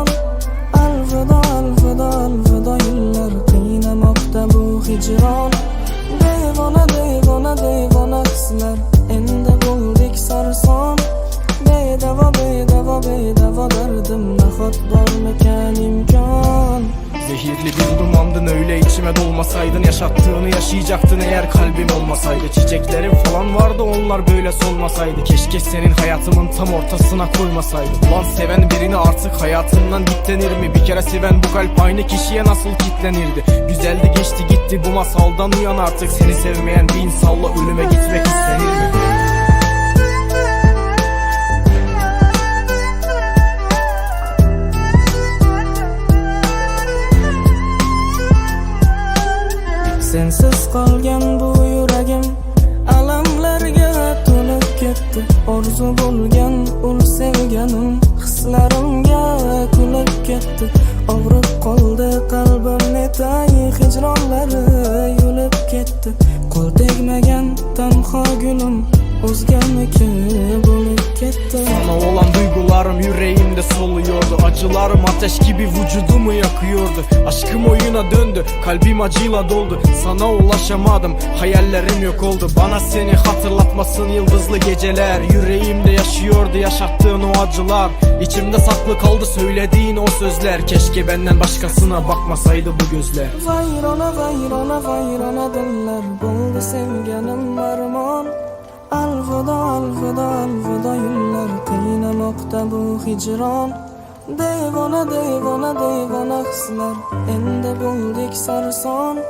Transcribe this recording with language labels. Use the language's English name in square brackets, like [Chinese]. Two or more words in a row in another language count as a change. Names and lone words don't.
[Uzbek] Alvido alvido alvido yillar qiynamoqda bu hijron. Devona devona devona hislar endi bo'ldik sarson. Bedavo bedavo bedavo derdim, nahot bormikan imkon. [Turkish] Zehirli bir dumandın, öyle içime dolmasaydın. Yaşattığını yaşayacaktın eğer kalbim olmasaydı. Çiçeklerim falan vardı, onlar böyle solmasaydı. Keşke senin hayatımın tam ortasına koymasaydı. Ulan seven birini artık hayatından gitlenir mi? Bir kere seven bu kalp aynı kişiye nasıl kitlenirdi? Güzeldi geçti gitti, bu masaldan uyan artık. Seni sevmeyen bir insanla ölüme gitmek istenir mi? [Uzbek] Sensiz qolgan bu yuragim alamlarga to'lib ketdi. Orzu bo'lgan ul sevganim hislarimga kulib ketdi. Og'rib qoldi qalbim netay hijronlari yulib ketdi. Qo'l tegmagan tanho gulim o'zganiki bo'lib ketdi. [Turkish] Sana olan duygularım yüreğimde soluyordu. Acılarım ateş gibi vücudumu yakıyordu. Aşkım oyuna döndü, kalbim acıyla doldu. Sana ulaşamadım, hayallerim yok oldu. Bana seni hatırlatmasın yıldızlı geceler. Yüreğimde yaşıyordu yaşattığın o acılar. İçimde saklı kaldı söylediğin o sözler. Keşke benden başkasına bakmasaydı bu gözler. [Uzbek] Vayrona vayrona vayrona dillar bo'ldi sevganim armon. Alvido alvido alvido yillar qiynamoqda bu hijron. Devona devona devona hislar endi bo'ldik sarson.